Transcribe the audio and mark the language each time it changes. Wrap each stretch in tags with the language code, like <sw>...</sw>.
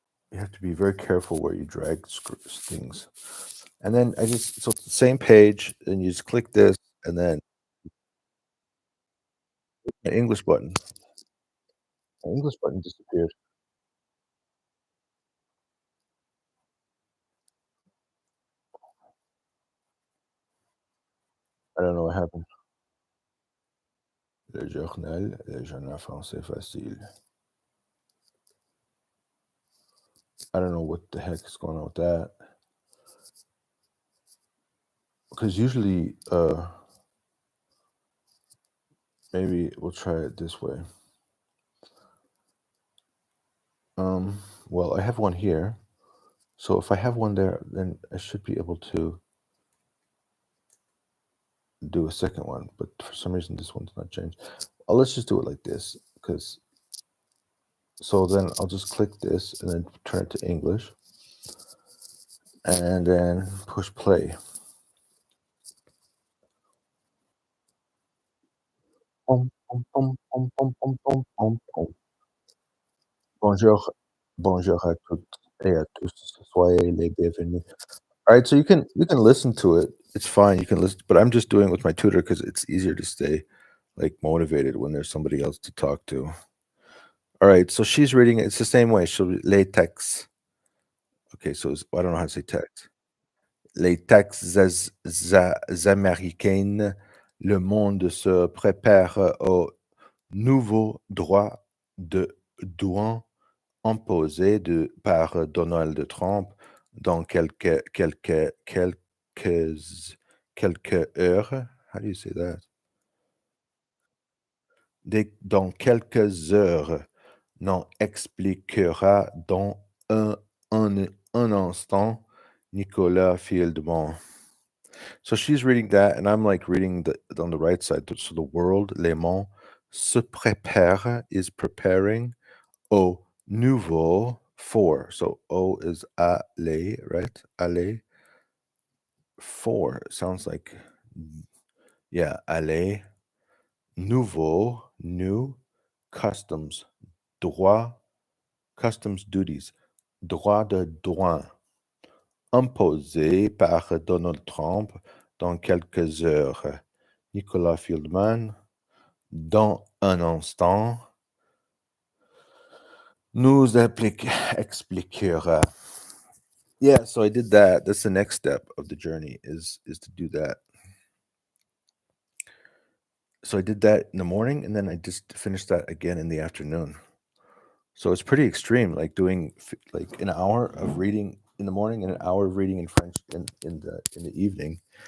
<en>You have to be very careful where you drag things. And then so it's the same page, and you just click this, and then an English button. The English button disappeared. I don't know what happened.</en> <fr>Le journal français facile.</fr> <en>I don't know what the heck is going on with that. Because usually, maybe we'll try it this way. Well, I have one here. So if I have one there, then I should be able to do a second one. But for some reason, this one's not changed. Let's just do it like this. So then I'll just click this and then turn it to English. And then push play. pom, pom, pom, pom, pom, pom, pom, pom, pom.</en> <fr>Bonjour, bonjour à toutes et à tous. Soyez les bienvenus.</fr> <en>Alright, so you can listen to it. It's fine, you can listen, but I'm just doing it with my tutor because it's easier to stay, like, motivated when there's somebody else to talk to. Alright, so she's reading it, it's the same way, she'll read les textes. Okay, so it's I don't know how to say text.</en> <fr>Les textes américaines, le monde se prépare au nouveau droit de douane imposé par Donald Trump dans quelques heures.</fr> <en>How do you say that?</en> <fr>Dans quelques heures, n'en expliquera dans un, un instant Nicolas Fieldman.</fr> <en>So she's reading that, and I'm like reading on the right side. So the world, les monts, se prépare is preparing au nouveau for. So O is aller, right? Aller. For sounds like, yeah, aller.</en> <fr>Nouveau, new, customs, droit, customs duties, droit de douane, imposé par Donald Trump dans quelques heures. Nicolas Fieldman, dans un instant, nous expliquera.</fr> <en>Yeah, so I did that. That's the next step of the journey is to do that. So I did that in the morning, and then I just finished that again in the afternoon. So it's pretty extreme, like doing like an hour of reading in the morning and an hour of reading in French in the evening.</en>